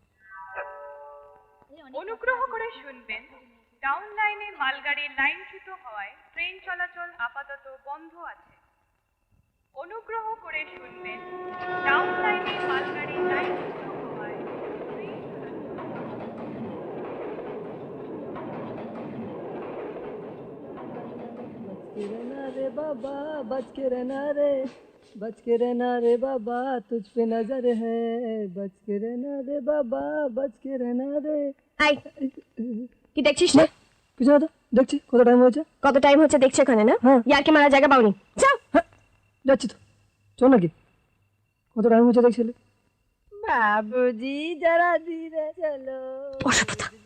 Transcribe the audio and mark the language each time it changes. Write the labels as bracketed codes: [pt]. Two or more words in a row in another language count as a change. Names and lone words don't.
[bn] অনুগ্রহ করে শুনবেন, ডাউন লাইনে মালগাড়ির লাইনচ্যুত হওয়ায় ট্রেন চলাচল আপাতত বন্ধ আছে। অনুগ্রহ করে শুনবেন, ডাউন লাইনে মালগাড়ির লাইনচ্যুত হওয়ায় ট্রেন চলাচল। [hi] रे बाबा बच के रहना रे, बच के रहना रे बाबा, तुझ पे नजर है, बच के रहना रे बाबा, बच के रहना रे। [bn] আই কি দেখছিস না? কিছু না তো, দেখছি কত টাইম হয়েছে। কত টাইম হচ্ছে দেখছো এখানে না? ইয়ার কি মারা জায়গা পাওনি? যাও। যাচ্ছি তো, চল নাকি। কত টাইম হয়েছে দেখছিলে? [hi] बाबूजी ज़रा धीरे चलो। असभ्यता।